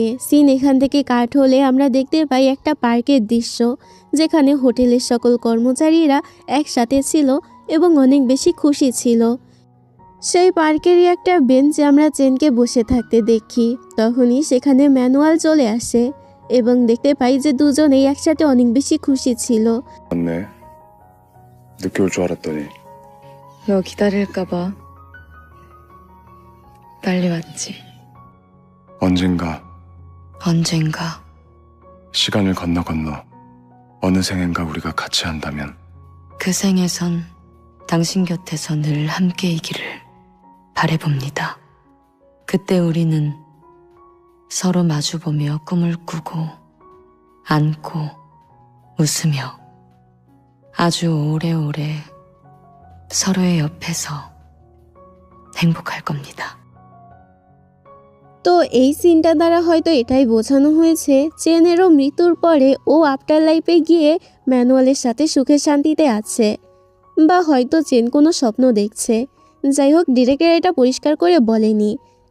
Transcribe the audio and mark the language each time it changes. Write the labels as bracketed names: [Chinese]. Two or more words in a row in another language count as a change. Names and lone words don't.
[Bangla] সিন এখান থেকে কাট হলে আমরা দেখতে পাই একটা পার্কের দৃশ্য, যেখানে হোটেলের সকল কর্মচারীরা একসাথে ছিল এবং অনেক বেশি খুশি ছিল। সেই পার্কেরই একটা বেঞ্চে আমরা চেনকে বসে থাকতে দেখি। তখনই সেখানে ম্যানুয়াল চলে আসে এবং দেখতে পাই যে দুজনেই একসাথে অনেক বেশি খুশি ছিল। [Korean] 맞네. 늦게 올 줄 알았더니. 너 기다릴까봐 빨리 왔지. 언젠가 언젠가 시간을 건너 어느 생엔가 우리가 같이 한다면 그 생에선 당신 곁에서 늘 함께이기를 바라봅니다. 그때 우리는 서로 마주보며 꿈을 꾸고 안고 웃으며 아주 오래오래 서로의 옆에서 행복할 겁니다. [Bangla] তো এই সিনটা দ্বারা হয়তো এটাই বোঝানো হয়েছে চেনেরও মৃত্যুর পরে ও [English] after lifeে [Bangla] গিয়ে ম্যানুয়ালের সাথে সুখে শান্তিতে আছে, বা হয়তো চেন কোনো স্বপ্ন দেখছে। যাই হোক, ডিরেক্টর এটা পরিষ্কার করে বলেনি।